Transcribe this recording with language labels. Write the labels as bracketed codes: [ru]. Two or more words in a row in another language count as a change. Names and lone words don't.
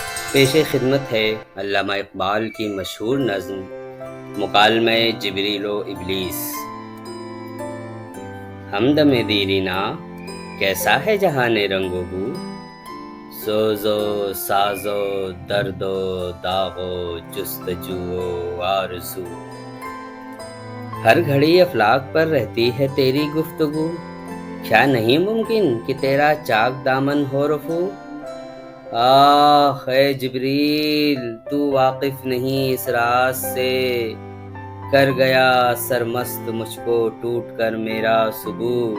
[ur] پیش خدمت ہے علامہ اقبال کی مشہور نظم مکالمہ جبریل و ابلیس۔ ہمدم دیرینہ کیسا ہے جہان رنگ و بو، سوز و ساز و درد و داغ و جستجو و آرزو۔ ہر گھڑی افلاک پر رہتی ہے تیری گفتگو، کیا نہیں ممکن کہ تیرا چاک دامن ہو رفو؟ آہ اے جبریل، تو واقف نہیں اس راز سے، کر گیا سرمست مجھ کو ٹوٹ کر میرا صبح۔